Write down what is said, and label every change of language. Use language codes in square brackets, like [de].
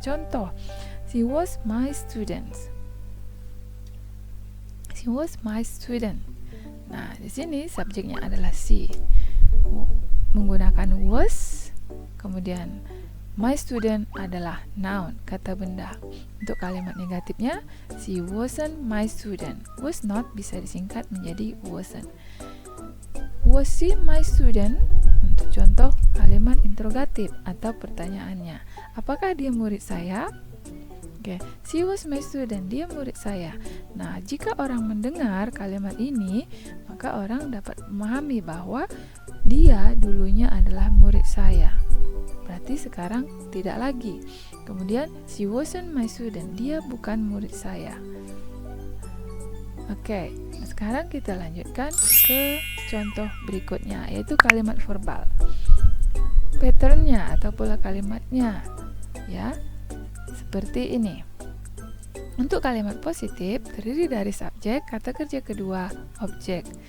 [id] Contoh, [en] she was my student. She was my student. [id] Nah, di sini subjeknya adalah she. Menggunakan was, kemudian my student adalah noun, kata benda. Untuk kalimat negatifnya, [en] she wasn't my student. Was not [id] bisa disingkat menjadi [en] wasn't. Was she my student? [id] Untuk contoh kalimat interrogatif atau pertanyaannya, apakah dia murid saya? [en] Oke, she was my student, [id] dia murid saya. Nah, jika orang mendengar kalimat ini, maka orang dapat memahami bahwa dia dulunya adalah murid saya. Berarti sekarang tidak lagi. Kemudian, [en] she wasn't my student, [id] dia bukan murid saya. Oke, sekarang kita lanjutkan ke contoh berikutnya, yaitu kalimat verbal. Patternnya atau pola kalimatnya, ya, seperti ini. Untuk kalimat positif terdiri dari subjek, kata kerja kedua, objek.